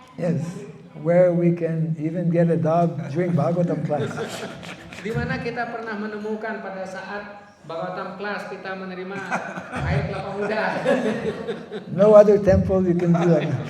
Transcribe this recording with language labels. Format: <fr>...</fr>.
<en>Yes, where we can even get a dog during Bhagavatam class.</en> <id>Di mana kita pernah menemukan pada saat Bhagavatam class kita menerima air kelapa muda.</id> <en>No other temple you can do that.</en>